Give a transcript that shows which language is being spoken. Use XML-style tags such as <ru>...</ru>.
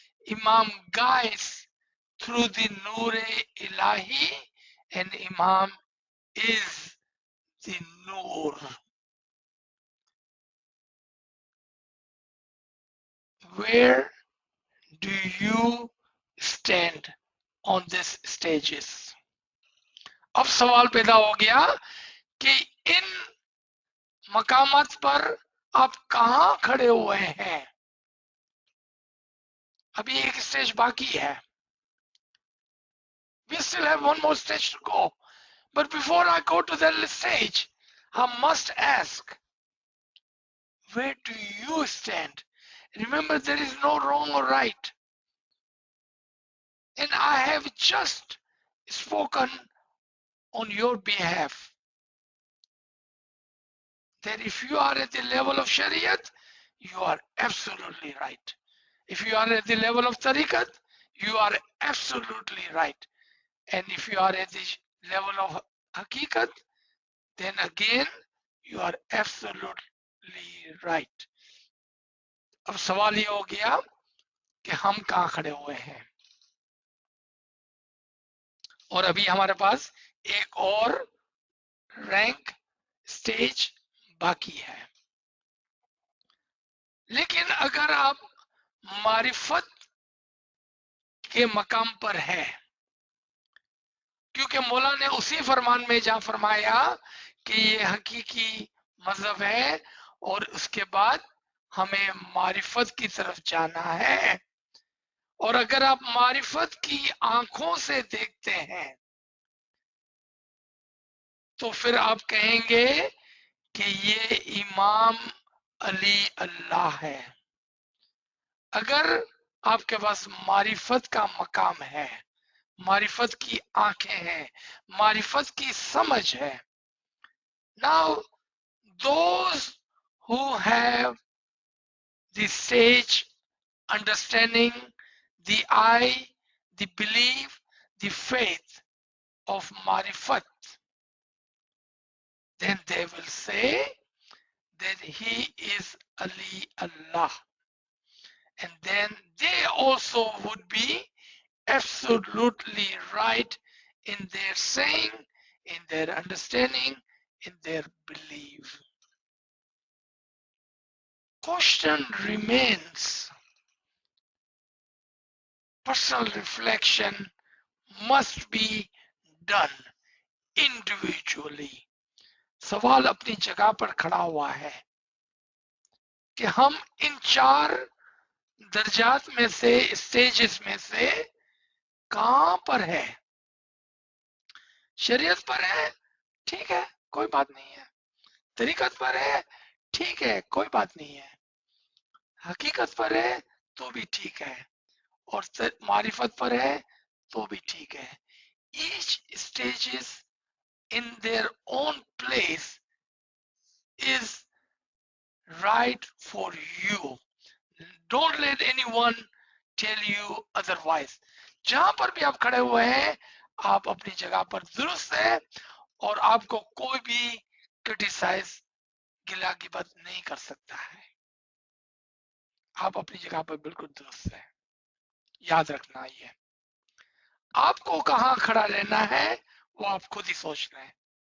<en>Imam guides through the Noor-e Ilahi, and Imam is the Noor. Where do you stand on these stages?</en> <hi>अब सवाल पैदा हो गया कि इन मकामात पर आप कहां खड़े हुए हैं? अभी एक स्टेज बाकी है.</hi> <en>We still have one more stage to go. But before I go to that stage, I must ask, where do you stand? Remember, there is no wrong or right. And I have just spoken on your behalf that if you are at the level of Shariat, you are absolutely right. If you are at the level of Tariqat, you are absolutely right. And if you are at the level of Hakikat, then again, you are absolutely right.</en> <hi>अब सवाल ये हो गया कि हम कहां खड़े हुए हैं, और अभी हमारे पास एक और रैंक स्टेज बाकी है. लेकिन अगर आप मारिफत के मकाम पर है, क्योंकि मौला ने उसी फरमान में जहां फरमाया कि ये हकीकी मजहब है और उसके बाद हमें मारिफत की तरफ जाना है, और अगर आप मारिफत की आंखों से देखते हैं तो फिर आप कहेंगे कि ये इमाम अली अल्लाह है. अगर आपके पास मारिफत का मकाम है, मारिफत की आंखें हैं, मारिफत की समझ है,</hi> <en>now those who have the sage understanding, the eye, the belief, the faith of marifat, then they will say that he is Ali Allah, and then they also would be absolutely right in their saying, in their understanding, in their belief. Question remains, personal reflection must be done individually.</en> <hi>सवाल अपनी जगह पर खड़ा हुआ है कि हम इन 4 दर्जात में से, स्टेजेस में से कहां पर है? शरीयत पर है, ठीक है, कोई बात नहीं है. तरीकत पर है, ठीक है, कोई बात नहीं है. हकीकत पर है तो भी ठीक है, और मारिफत पर है तो भी ठीक है.</hi> <en>Each stages in their own place is right for you. Don't let anyone tell you otherwise.</en> <hi>जहां पर भी आप खड़े हुए हैं, आप अपनी जगह पर दुरुस्त है, और आपको कोई भी क्रिटिसाइज, गिला गिबत नहीं कर सकता है. आप अपनी जगह पर बिल्कुल दुरुस्त है. याद रखना, ये आपको कहां खड़ा रहना है वो आप खुद ही सोचना है.</hi>